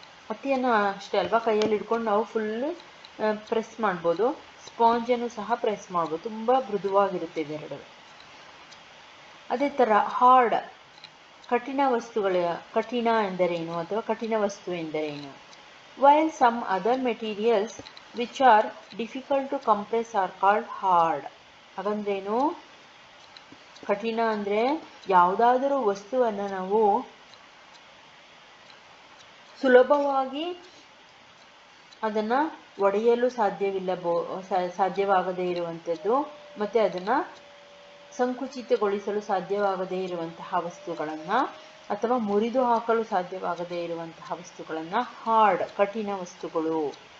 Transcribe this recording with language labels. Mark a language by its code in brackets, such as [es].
[kn] ಹತ್ತಿಯನ್ನು ಅಷ್ಟೇ ಅಲ್ವಾ, ಕೈಯಲ್ಲಿ ಹಿಡ್ಕೊಂಡು ನಾವು ಫುಲ್ಲು ಪ್ರೆಸ್ ಮಾಡ್ಬೋದು, ಸ್ಪಾಂಜನ್ನು ಸಹ ಪ್ರೆಸ್ ಮಾಡ್ಬೋದು, ತುಂಬ ಮೃದುವಾಗಿರುತ್ತೆ ಇವೆರಡು. ಅದೇ ಥರ ಹಾರ್ಡ್, ಕಠಿಣ ವಸ್ತುಗಳ, ಕಠಿಣ ಎಂದರೇನು ಅಥವಾ ಕಠಿಣ ವಸ್ತು ಎಂದರೇನು? [en] While some other materials which are difficult to compress are called hard. [kn] ಹಾಗಂದ್ರೇನು? ಕಠಿಣ ಅಂದರೆ ಯಾವುದಾದರೂ ವಸ್ತುವನ್ನು ನಾವು ಸುಲಭವಾಗಿ ಅದನ್ನು ಒಡೆಯಲು ಸಾಧ್ಯವಾಗದೇ ಇರುವಂಥದ್ದು, ಮತ್ತು ಅದನ್ನು ಸಂಕುಚಿತಗೊಳಿಸಲು ಸಾಧ್ಯವಾಗದೇ ಇರುವಂತಹ ವಸ್ತುಗಳನ್ನು ಅಥವಾ ಮುರಿದು ಹಾಕಲು ಸಾಧ್ಯವಾಗದೇ ಇರುವಂತಹ ವಸ್ತುಗಳನ್ನು ಹಾರ್ಡ್, ಕಠಿಣ ವಸ್ತುಗಳು.